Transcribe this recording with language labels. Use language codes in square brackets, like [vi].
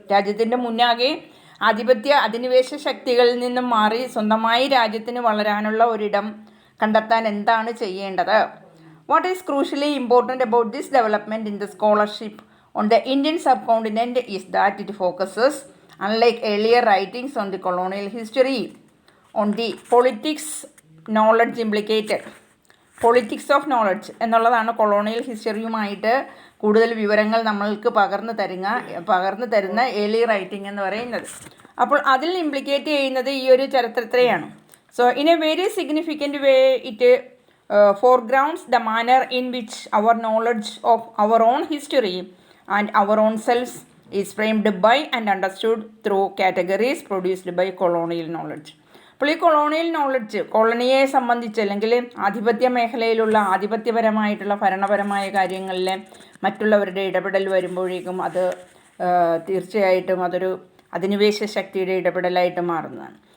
[ml] രാജ്യത്തിൻ്റെ മുന്നാകെ അധിനിവേശ ശക്തികളിൽ നിന്നും മാറി സ്വന്തമായി രാജ്യത്തിന് വളരാനുള്ള ഒരിടം കണ്ടെത്താൻ എന്താണ് ചെയ്യേണ്ടത്? [en] What is crucially important about this development in the scholarship on the Indian subcontinent is that it focuses, unlike earlier writings on the colonial history, on the politics knowledge implicated. [ml] Politics of knowledge എന്നുള്ളതാണ് colonial ഹിസ്റ്ററിയുമായിട്ട് കൂടുതൽ വിവരങ്ങൾ നമ്മൾക്ക് പകർന്നു തരുന്ന early writing എന്ന് പറയുന്നത്. അപ്പോൾ അതിൽ ഇംപ്ലിക്കേറ്റ് ചെയ്യുന്നത് ഈ ഒരു ചരിത്രത്തെയാണ്. [en] So in a very significant way it foregrounds the manner in which our knowledge of our own history and our own selves is framed by and understood through categories produced by colonial knowledge. [ml] അപ്പോൾ ഈ colonial knowledge, കോളനിയെ സംബന്ധിച്ച് അല്ലെങ്കിൽ ആധിപത്യ മേഖലയിലുള്ള ആധിപത്യപരമായിട്ടുള്ള ഭരണപരമായ കാര്യങ്ങളിൽ മറ്റുള്ളവരുടെ ഇടപെടൽ വരുമ്പോഴേക്കും അത് തീർച്ചയായിട്ടും അതൊരു അധിനിവേശ ശക്തിയുടെ ഇടപെടലായിട്ട് മാറുന്നതാണ്.